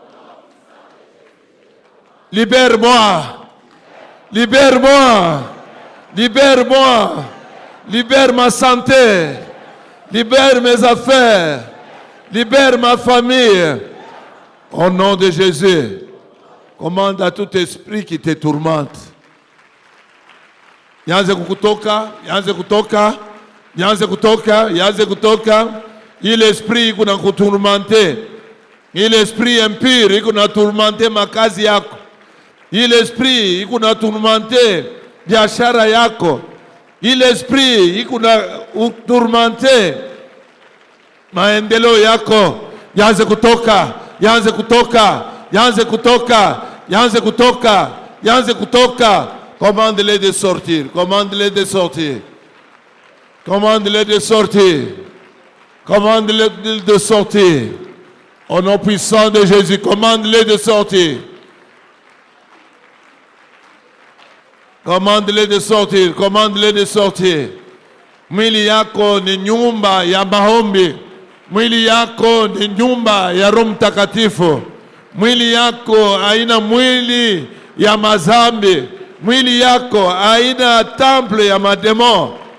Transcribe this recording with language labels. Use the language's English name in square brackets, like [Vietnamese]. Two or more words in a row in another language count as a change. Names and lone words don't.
[French] Libère-moi. Libère-moi. Libère-moi. Libère ma santé. Libère mes affaires. Libère ma famille. Au nom de Jésus. Commande à tout esprit qui te tourmente. [Swahili] Yanze kutoka, yanze kutoka, yanze kutoka, yanze kutoka. [French] Il esprit [Swahili] kuna kutourmenter. [French] Il esprit impur [Swahili] kuna tourmenter makazi yako. [French] Il esprit [Swahili] kuna tourmenter biashara yako. [French] Il esprit [Swahili] kuna tourmenter maendeleo yako. Yanze kutoka, yanze kutoka, yanze kutoka, yanze kutoka, yanze kutoka. [French] Commande-les de sortir, commande-les de sortir. Commande-les de sortir. Commande-les de sortir. Au nom puissant de Jésus, commande-les de sortir. Commande-les de sortir, commande-les de sortir. [Swahili] Mwili yako ni nyumba ya maombi. Mwili yako ni nyumba ya Roho Mtakatifu. Mwili yako haina mwili ya mazambi. Mwili yako haina temple ya mademo.